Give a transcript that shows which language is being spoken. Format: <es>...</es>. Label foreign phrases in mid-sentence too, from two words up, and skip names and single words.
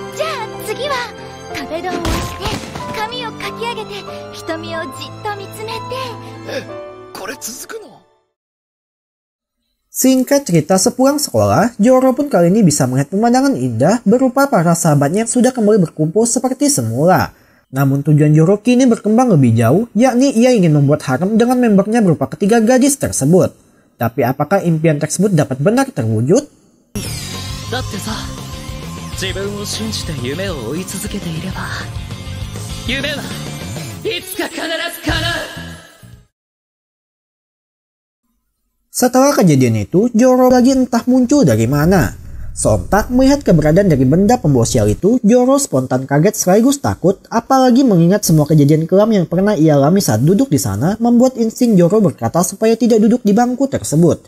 <id>Singkat cerita, sepulang sekolah, Zoro pun kali ini bisa melihat pemandangan indah berupa para sahabatnya yang sudah kembali berkumpul seperti semula. Namun tujuan Zoro kini berkembang lebih jauh, yakni ia ingin membuat harem dengan membernya berupa ketiga gadis tersebut. Tapi apakah impian tersebut dapat benar terwujud?</id> <ja>だってさ、自分を信じて夢を追い続けていれば、夢はいつか必ず叶う。</ja> <id>Setelah kejadian itu, Zoro lagi entah muncul dari mana. Sontak melihat keberadaan dari benda pembawa sial itu, Zoro spontan kaget sekaligus takut, apalagi mengingat semua kejadian kelam yang pernah ia alami saat duduk di sana, membuat insting Zoro berkata supaya tidak duduk di bangku tersebut.</id>